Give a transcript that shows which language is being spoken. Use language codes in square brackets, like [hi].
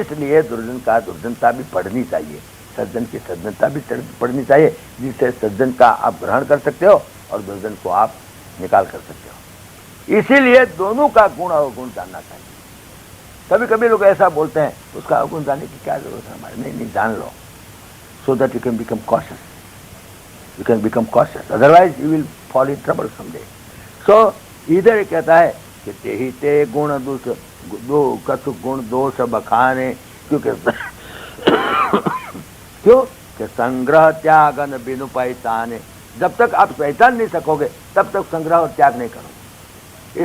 [hi] इसलिए दुर्जन का दुर्जनता भी पढ़नी चाहिए, सज्जन की सज्जनता भी पढ़नी चाहिए, जिससे सज्जन का आप ग्रहण कर सकते हो और दुर्जन को आप निकाल कर सकते हो। इसीलिए दोनों का गुण और अवगुण जानना चाहिए। कभी कभी लोग ऐसा बोलते हैं, उसका अवगुण जानने की क्या जरूरत है हमारे? नहीं, जान लो, [en] so that you can become cautious. You can become cautious. Otherwise, you will fall in trouble someday. [hi] So, इधर कहता है कि ते ही ते गुण दोष दो कछु गुण दोष बखाने, क्योंकि क्यों कि संग्रह त्यागन बिनु पहचाने। जब तक आप पहचान नहीं सकोगे तब तक संग्रह और त्याग नहीं करोगे।